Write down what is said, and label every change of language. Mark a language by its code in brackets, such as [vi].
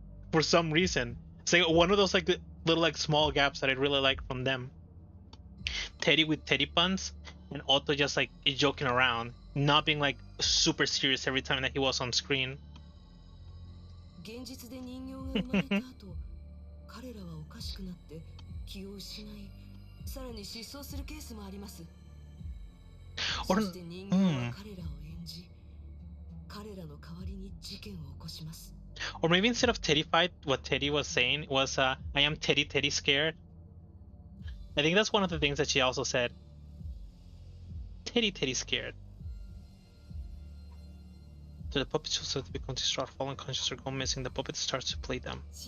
[en] For some reason, it's like one of those like little like small gaps that I really like from them. Teddy with teddy puns, and Otto just like joking around, not being like super serious every time that he was on screen. [ja] 現実で人形が生まれた後、彼らはおかしくなって気を失い、さらに失踪するケースもあります。そして人形は彼らを演じ、彼らの代わりに事件を起こします。 [en] Or maybe instead of terrified, what Teddy was saying was, I am Teddy scared. I think that's one of the things that she also said. Teddy scared. So the puppets who said to become distraught, fall unconscious, or go missing, the puppet starts to play them.